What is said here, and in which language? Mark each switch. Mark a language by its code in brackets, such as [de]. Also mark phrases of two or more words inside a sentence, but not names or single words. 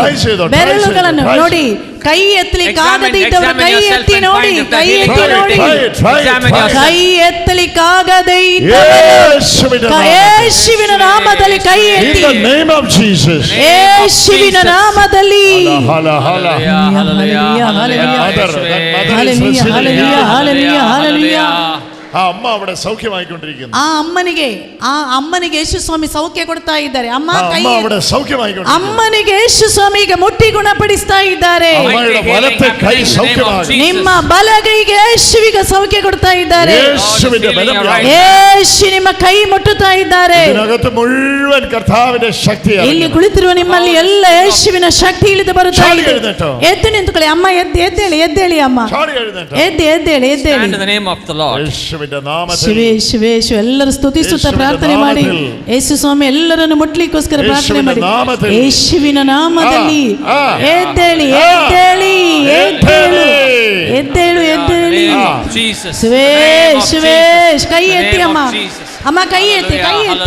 [kn] ಬೆರಳುಗಳನ್ನು ನೋಡಿ, ಕೈ ಎತ್ತಲಿಕ್ಕೆ ಆಗದೇ ಇದ್ದವರು ಕೈ ಎತ್ತಿ ನೋಡಿ, ಕೈ ಎತ್ತಿ ನೋಡಿ. ಕೈ ಎತ್ತಲಿಕ್ಕೆ ಆಗದೇ ಇದ್ದವರು ಯೇಸುವಿನ ನಾಮದಲ್ಲಿ ಕೈ ಎತ್ತಿ, ಯೇಸುವಿನ ನಾಮದಲ್ಲಿ. [ml] ആ അമ്മ അവിടെ സൗഖ്യമായിക്കൊണ്ടിരിക്കുന്നു. [kn] ആ അമ്മനിಗೆ ಯೇಸು ಸ್ವಾಮಿ ಸೌಖ್ಯ ಕೊಡ್ತಾ ಇದ್ದಾರೆ. ಅಮ್ಮ ಕೈ [ml] അവിടെ സൗഖ്യമായിക്കൊണ്ടിരിക്കുന്നു. [kn] ಅಮ್ಮನಿಗೆ ಯೇಸು ಸ್ವಾಮಿ ಈಗ ಮುಟ್ಟಿ ಗುಣಪಡಿಸ್ತಾ ಇದ್ದಾರೆ. [ml] അമ്മയുടെ വലത്തെ കൈ സൗഖ്യമാകും. [kn] ನಿಮ್ಮ ಬಲಗೈಗೆ ಯೇಸುವಿಗೆ ಸೌಖ್ಯ ಕೊಡ್ತಾ ಇದ್ದಾರೆ. [ml] യേശുവിന്റെ ബലം [kn] ಯೇಸು ನಿಮ್ಮ ಕೈ ಮುಟ್ಟುತ್ತಾ ಇದ್ದಾರೆ. [ml] ഇതിനകത്ത് മുഴുവൻ കർത്താവിന്റെ ശക്തിയാണ്. [kn] ಇಲ್ಲಿ ಕುಳಿತಿರುವ ನಿಮ್ಮಲ್ಲಿ ಎಲ್ಲ ಯೇಸುವಿನ ಶಕ್ತಿ ಇಳಿದು ಬರುತ್ತಾ ಇದೆ. ಎದ್ದು ನಿಂತುಕೊಳ್ಳಿ ಅಮ್ಮ, ಎದ್ದೇಳಿ ಎದ್ದೇಳಿ ಅಮ್ಮ, ಎದ್ದೇಳಿ. [en] In the name of the Lord. [kn] ಎಲ್ಲರೂ ಸ್ತುತಿಸುತ್ತಾ ಪ್ರಾರ್ಥನೆ ಮಾಡಿ. ಯೇಸು ಸ್ವಾಮಿ ಎಲ್ಲರನ್ನು ಮುಟ್ಲಿಕ್ಕೋಸ್ಕರ ಪ್ರಾರ್ಥನೆ ಮಾಡಿ. ಯೇಸುವಿನ ನಾಮದಲ್ಲಿ ಎದ್ದೇಳಿ, ಎದ್ದೇಳಿ, ಎದ್ದೇಳು, ಎದ್ದೇಳು, ಎದ್ದೇಳಿ. ಸುವೇಶ್ ಕೈ ಎತ್ತಿ ಅಮ್ಮ, ಅಮ್ಮ ಕೈ ಎತ್ತಿ, ಕೈ ಎತ್ತಿ.